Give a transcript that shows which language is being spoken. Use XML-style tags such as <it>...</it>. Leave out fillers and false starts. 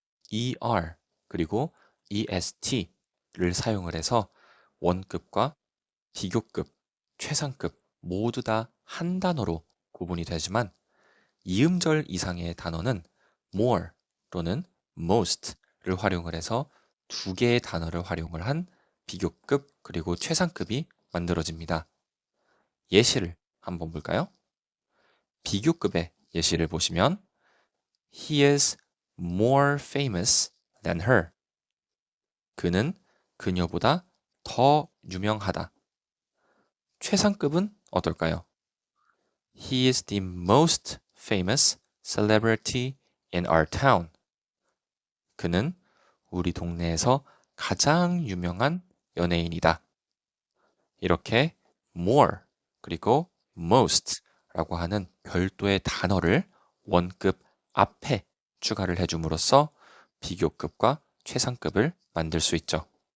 <ko>ER 그리고 EST를 사용을 해서 원급과 비교급, 최상급 모두 다 한 단어로 구분이 되지만 이음절 이상의 단어는 more 또는 most를 활용을 해서 두 개의 단어를 활용을 한 비교급 그리고 최상급이 만들어집니다. 예시를 한번 볼까요? 비교급의 예시를 보시면</ko> <en>He is more famous than her.</en> <ko>그는 그녀보다 더 유명하다. 최상급은 어떨까요?</ko> <en>He is the most famous celebrity in our town.</en> <ko>그는 우리 동네에서 가장 유명한 연예인이다. 이렇게 more 그리고 most라고 하는 별도의 단어를 원급 앞에 추가를 해줌으로써 비교급과 최상급을 만들 수 있죠.</ko>